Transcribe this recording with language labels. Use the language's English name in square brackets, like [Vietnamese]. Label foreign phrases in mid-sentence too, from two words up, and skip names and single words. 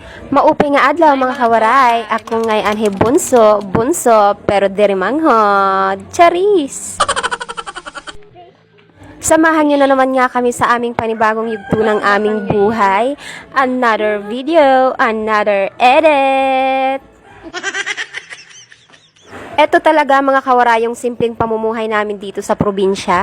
[Waray] Maupay nga adlaw mga kawaray, ako ngay anhe bunso, pero diri manghod, charis! [Filipino] Samahan nyo na naman nga kami sa aming panibagong yugto ng aming buhay. [English] Another video, another edit! [Filipino] Ito talaga mga kawaray yung simpleng pamumuhay namin dito sa probinsya.